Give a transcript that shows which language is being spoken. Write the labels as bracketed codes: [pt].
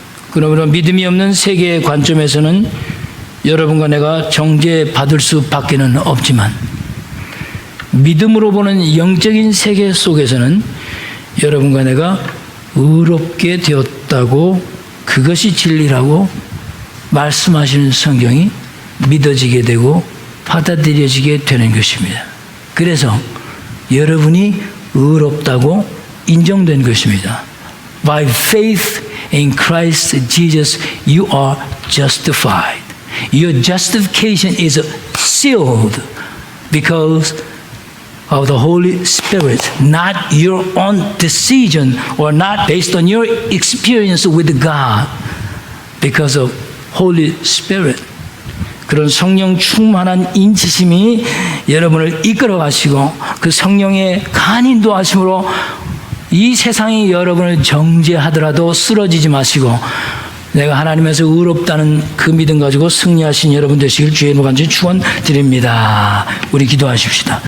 [ko] 그러므로 믿음이 없는 세계의 관점에서는 여러분과 내가 정죄받을 수밖에는 없지만 믿음으로 보는 영적인 세계 속에서는 여러분과 내가 의롭게 되었다고 그것이 진리라고 말씀하시는 성경이 믿어지게 되고 받아들여지게 되는 것입니다. 그래서 여러분이 의롭다고 인정된 것입니다. [en] By faith in Christ Jesus, you are justified. Your justification is sealed because of the Holy Spirit, not your own decision or not based on your experience with God, because of Holy Spirit. [ko] 그런 성령 충만한 인치심이 여러분을 이끌어 가시고 그 성령의 간인도하심으로 이 세상이 여러분을 정죄하더라도 쓰러지지 마시고 내가 하나님에서 의롭다는 그 믿음 가지고 승리하신 여러분 되시길 주의 이름으로 간절히 축원드립니다. 우리 기도하십시다.